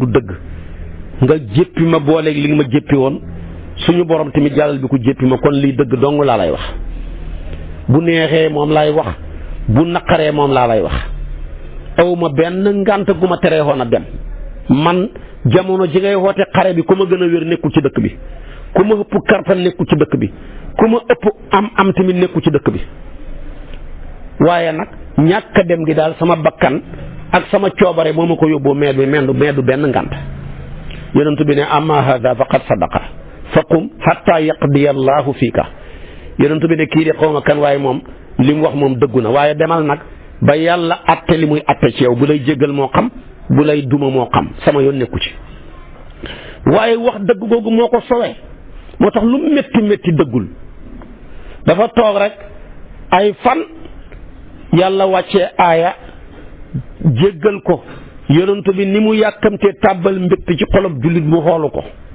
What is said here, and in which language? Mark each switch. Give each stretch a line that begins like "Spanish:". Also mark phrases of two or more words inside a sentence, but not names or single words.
Wolof: dëgg nga jéppi ma booleeg li nga ma jéppi woon suñu borom tamit jàllal bi ko jéppi ma kon liy dëgg dong laa lay wax bu neexee moom laay wax bu naqaree moom laa lay wax awma benn ngànt gu ma teree woon a dem man jamono ji ngay woote xare bi ku ma gën a wér nekkul ci dëkk bi ku ma ëpp kartan nekkul ci dëkk bi ku ma ëpp am tamit nekkul ci dëkk bi waaye nag ñàkk dem gi daal sama bakkan ak sama coobare moo ma ko yóbboo meedu benn ngànt yonent bi ne
Arabic: أما هذا فقد صدق فقم حتى يقضي الله فيك
Wolof: yonent bi ne kii de xaw ma kan waaye moom li mu wax moom dëggu na waaye demal nag ba yàlla atte li muy atte ci yow bu lay jéggal moo xam bu lay duma moo xam sama yoon nekku ci waaye wax dëgg googu moo ko sowee moo tax lu métti dëggul dafa toog rek ay fan yàlla wàccee aaya jéggal ko yonent bi ni mu yàkkamtee tàbbal mbégte ci xolob jullit mu xoolu ko